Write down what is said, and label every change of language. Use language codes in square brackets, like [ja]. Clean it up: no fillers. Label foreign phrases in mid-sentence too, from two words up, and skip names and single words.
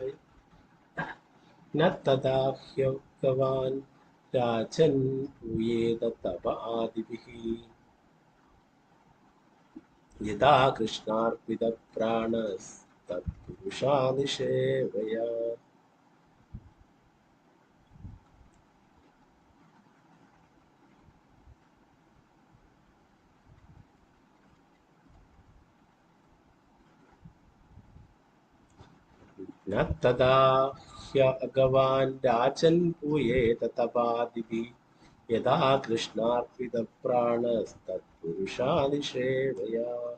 [sa] ന തഥാ ഹ്യഭഗവാൻ രാജൻ പൂയേത തപ ആദിഭിഃ യഥാ കൃഷ്ണാർപ്പിത പ്രാണസ്തത്പുരുഷാദിശേവയാ. न तदा ह्यभगवान् राजन् पूयेत तपादिभिः यदा कृष्णार्पितप्राणस्तत्पुरुषादिसेवया.